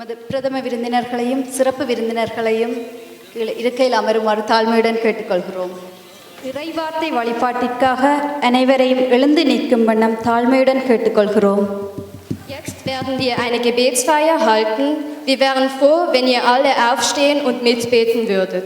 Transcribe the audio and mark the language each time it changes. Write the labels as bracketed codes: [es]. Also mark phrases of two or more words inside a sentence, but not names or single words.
[ta] பிரதம விருந்தினர்களையும் சிறப்பு விருந்தினர்களையும் இருக்கையில் அமருமாறு தாழ்மையுடன் கேட்டுக்கொள்கிறோம். இறைவார்த்தை வழிபாட்டிற்காக அனைவரையும் எழுந்து நிற்கும் வண்ணம் தாழ்மையுடன் கேட்டுக்கொள்கிறோம். [de] Jetzt werden wir eine Gebetsfeier halten. Wir wären froh, wenn ihr alle aufstehen und mitbeten würdet.